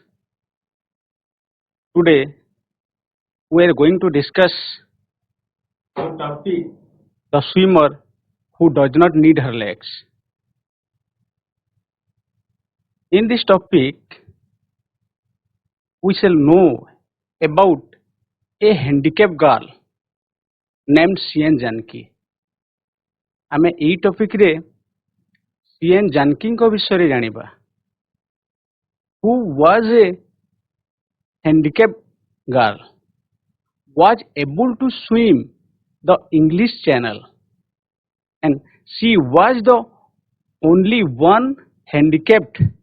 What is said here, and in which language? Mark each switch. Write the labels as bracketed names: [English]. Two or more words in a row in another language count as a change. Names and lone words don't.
[English] Today, we are going to discuss the topic the swimmer who does not need her legs. In this topic, we shall know about a handicapped girl named CN Janki. [Odia] ଆମେ ଏଇ ଟପିକରେ CN ଜାନକୀଙ୍କ ବିଷୟରେ ଜାଣିବା. [English] Who was a handicapped girl, was able to swim the English Channel, and she was the only one handicapped.